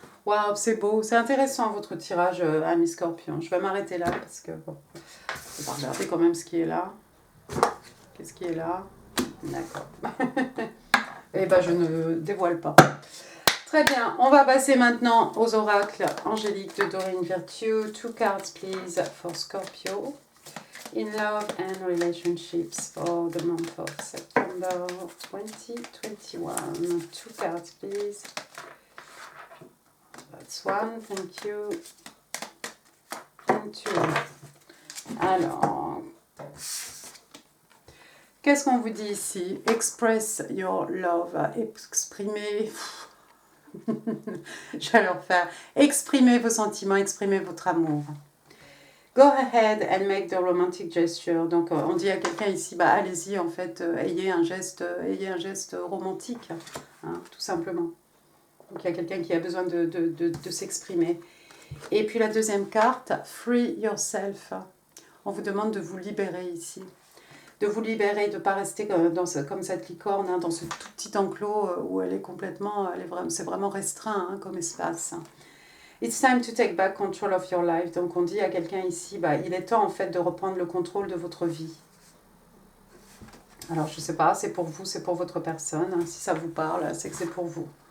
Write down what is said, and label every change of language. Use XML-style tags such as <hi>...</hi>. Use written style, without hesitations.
<fr>Waouh, c'est beau, c'est intéressant votre tirage, ami Scorpion. Je vais m'arrêter là parce que, bon, on va regarder quand même ce qui est là. Qu'est-ce qui est là? D'accord. Eh ben, je ne dévoile pas. Très bien, on va passer maintenant aux oracles angéliques de Doreen Virtue.</fr> <en>2 cards, please, for Scorpio. In love and relationships for the month of September 2021. 2 cards, please. That's one, thank you. And 2.</en> <fr>Alors, qu'est-ce qu'on vous dit ici?</fr> <en>Express your love.</en> <fr>Exprimer... Je vais le refaire. Exprimez vos sentiments, exprimez votre amour.</fr> <en>Go ahead and make the romantic gesture.</en> <fr>Donc, on dit à quelqu'un ici, bah, allez-y, en fait, ayez un geste romantique, hein, tout simplement. Donc, il y a quelqu'un qui a besoin de s'exprimer. Et puis, la deuxième carte,</fr> <en>free yourself.</en> <fr>On vous demande de vous libérer ici. De vous libérer, de ne pas rester comme cette licorne, hein, dans ce tout petit enclos où elle est complètement, c'est vraiment restreint hein, comme espace.</fr> <en>It's time to take back control of your life.</en> <fr>Donc on dit à quelqu'un ici, bah, il est temps en fait de reprendre le contrôle de votre vie. Alors je ne sais pas, c'est pour vous, c'est pour votre personne. Hein. Si ça vous parle, c'est que c'est pour vous.</fr>